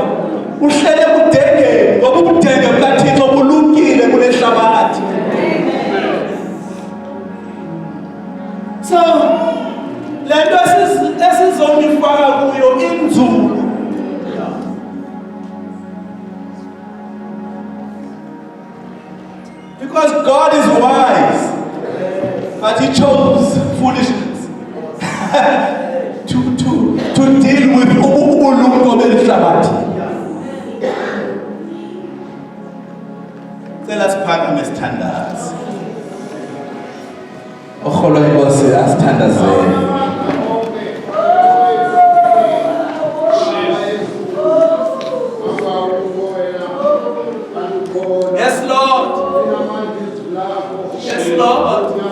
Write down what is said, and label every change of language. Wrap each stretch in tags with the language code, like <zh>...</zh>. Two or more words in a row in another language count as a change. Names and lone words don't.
<xh>Uhlele kudenge ngoba ubudenge bukaThixo bulungile kunehlabathi. So lento esizongifaka kuyo inzulu.</xh> <en>Because God is wise, but He chose foolishness to deal with</en> <xh>ubulumko behlabathi. Cela siphakame sithandaze. Ukholo inkosi asithandazele.</xh> <en>Yes, Lord. Yes, Lord.</en>